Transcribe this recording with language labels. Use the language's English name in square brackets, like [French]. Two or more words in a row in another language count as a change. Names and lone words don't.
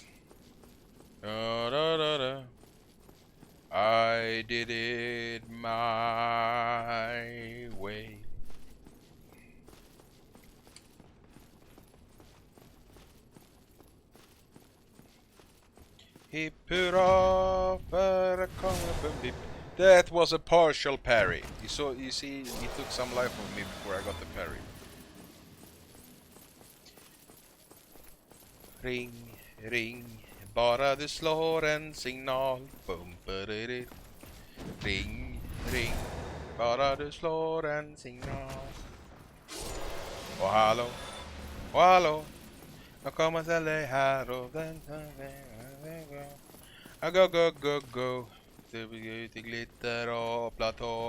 [English] Da, da, da, da. I did it my way. [Swedish] Hip hurrah för att komma på bip. [English] That was a partial parry. You see, he took some life from me before I got the parry. [Swedish] Ring, ring, bara du slår en signal. Boom, ba-da-da. Ring, ring, bara du slår en signal. Och hallå, jag kommer till dig här och vänta. [English] Go, go, go, go. [Swedish] Du vill ut i glitter och platå.